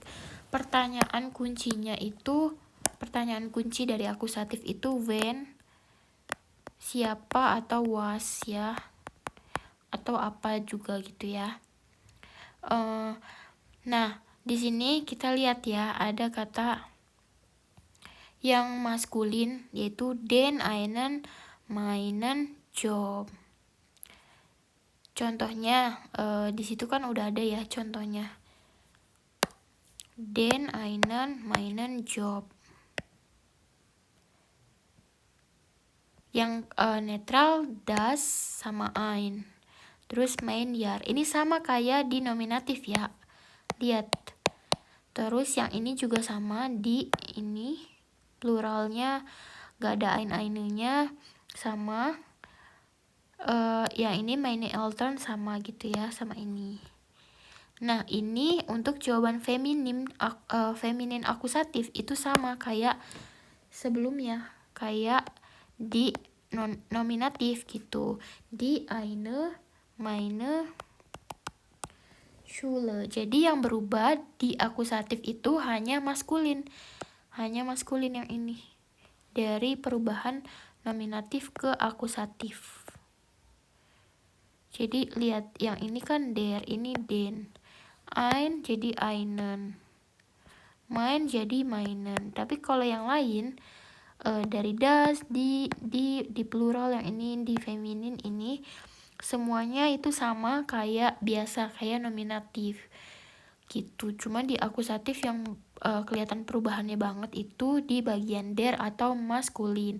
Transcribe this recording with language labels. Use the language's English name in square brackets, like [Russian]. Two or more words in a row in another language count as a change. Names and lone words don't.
[Indonesian] Pertanyaan kunci dari akusatif itu when, siapa atau was ya, atau apa juga gitu ya. Nah, di sini kita lihat ya, ada kata yang maskulin yaitu [German] den einen meinen Job. [Indonesian] Contohnya di situ kan udah ada ya contohnya. [German] Den einen meinen Job. [Indonesian] Yang netral das sama ein. [German] Terus mein Jahr. [Indonesian] Ini sama kayak di nominatif ya. Lihat. Terus yang ini juga sama di ini pluralnya gak ada ein-einnya sama. Yang ini [German] meine Eltern [Indonesian] sama gitu ya sama ini. Nah ini untuk jawaban feminin akusatif itu sama kayak sebelumnya, kayak di nominatif gitu, di [German] eine, meine, Schule. [Indonesian] Jadi yang berubah di akusatif itu hanya maskulin yang ini, dari perubahan nominatif ke akusatif. Jadi lihat, yang ini kan der, ini den. Ein jadi einen. Mein jadi meinen. Tapi kalau yang lain dari das di plural yang ini, di feminin ini semuanya itu sama kayak biasa, kayak nominatif gitu. Cuma di akusatif yang kelihatan perubahannya banget itu di bagian der atau maskulin.